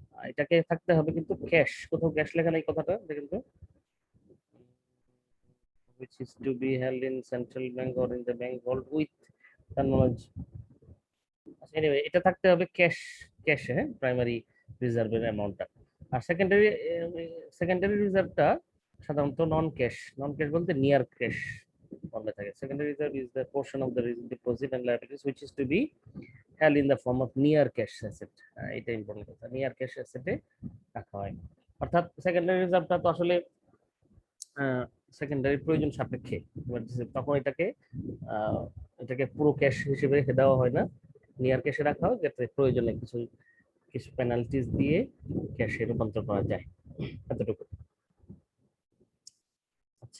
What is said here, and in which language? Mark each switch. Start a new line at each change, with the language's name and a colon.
Bangla: এটাকে থাকতে হবে কিন্তু ক্যাশ, কোথাও ক্যাশ লেখা নাই কথাটা দেখেন তো,
English: which is to be held in central bank or in the bank vault with the knowledge।
Bangla: আচ্ছা, anyway, এটা থাকতে হবে ক্যাশে, হ্যাঁ, প্রাইমারি রিজার্ভের অ্যামাউন্টটা। আর সেকেন্ডারি রিজার্ভটা সাধারণত নন ক্যাশ বলতে নিয়ার ক্যাশ ফর্মে থাকে।
English: Secondary reserve is the portion of the deposit and liabilities which is to be held in the form of near cash asset।
Bangla: এটা ইম্পর্টেন্ট কথা, নিয়ার ক্যাশ অ্যাসেটে রাখা হয়। অর্থাৎ সেকেন্ডারি রিজার্ভটা তো আসলে সেকেন্ডারি প্রয়োজন সাপেক্ষে, তখন আহ, এটাকে পুরো ক্যাশ হিসেবে রেখে দেওয়া হয় না, নিয়ার ক্যাশে রাখা হয়, যাতে প্রয়োজনে কিছু কিছু পেনাল্টিজ দিয়ে ক্যাশে রূপান্তর করা যায়, এতটুকু। আচ্ছা,